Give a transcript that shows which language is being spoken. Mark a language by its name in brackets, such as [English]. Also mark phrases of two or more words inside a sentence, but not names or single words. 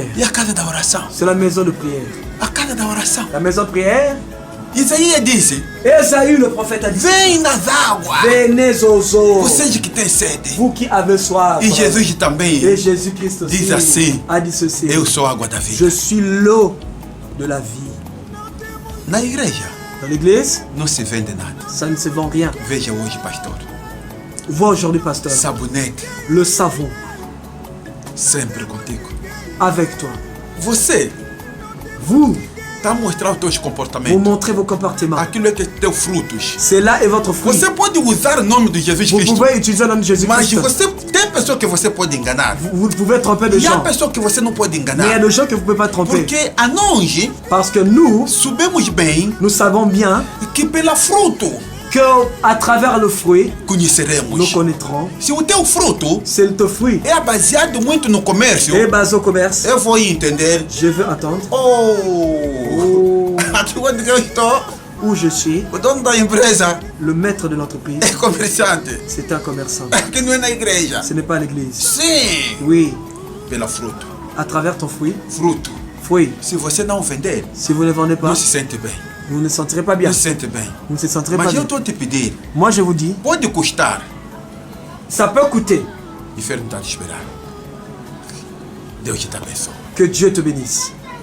[Portuguese] E a casa da oração? [French] C'est la maison de prière. [Portuguese] A casa da oração. [French] La maison de prière, [Portuguese] Isaías disse: [French] Esaü le prophète a dit, [Portuguese] vem nas águas, [French] venez aux eaux, [Portuguese] vocês que têm sede. [French] vous qui avez soif. [Portuguese] E Jesus também, [French] Et Jésus-Christ aussi [Portuguese] Dis assim, [French] a dit ceci, [Portuguese] eu sou a água da [French] je [Portuguese] vida. [French] suis l'eau de la vie. [Portuguese] Na igreja, [French] Dans l'église, [Portuguese] não se vende nada. [French] ça ne se vend rien. [Portuguese] Veja hoje, pastor. [French] Vois aujourd'hui, pasteur, [Portuguese] Sabonete, [French] le savon [Portuguese] sempre contigo. [French] avec toi. [Portuguese] Você [French] Vous, [Portuguese] está a mostrar os teus [French] vous [Portuguese] comportamentos. [French] montrez vos comportements. [Portuguese] Aquilo é que é teus frutos. [French] C'est là est votre fruit. [Portuguese] Você pode usar o nome de Jesus [French] Vous [Portuguese] Cristo, [French] pouvez utiliser le nom de [Portuguese] mas [French] Jésus-Christ. [Portuguese] você tem pessoa que você pode enganar. [French] Vous pouvez tromper des [Portuguese] E há [French] gens. [Portuguese] pessoa que você não pode [French] Mais il y a [Portuguese] enganar. [French] des gens que vous ne pouvez pas tromper. [Portuguese] Porque a nós [French] Parce que nous, [Portuguese] sabemos bem [French] nous savons bien [Portuguese] que pela fruto [French] que à travers le fruit, nous [Portuguese] conheceremos. [French] connaîtrons. [Portuguese] Se o teu fruto [French] C'est le fruit. [Portuguese] é baseado muito no comércio, [French] Et base au commerce, [Portuguese] eu vou entender. [French] je veux entendre [Portuguese] Oh! Aqui onde eu estou, [French] où je suis. [Portuguese] o dono da empresa [French] Le maître de l'entreprise, [Portuguese] é comerciante. [French] c'est un commerçant. [Portuguese] Aqui não é na igreja. [French] Ce n'est pas l'église. [Portuguese] Sim, [French] Oui, [Portuguese] pela fruto. [French] à travers ton fruit, [Portuguese] Fruto. [French] Oui, [Portuguese] Se você não vender, [French] si vous ne vendez pas, [Portuguese] não se sente bem. [French] vous ne sentirez pas bien. [Portuguese] Não se sente bem. [French] Vous ne se sentirez pas [Portuguese] Mas eu [French] bien. [Portuguese] estou a te pedir, [French] Moi, je vous dis, [Portuguese] pode custar. [French] ça peut coûter. [Portuguese] O inferno está a te esperar. Deus te abençoe. [French] Que Dieu te bénisse.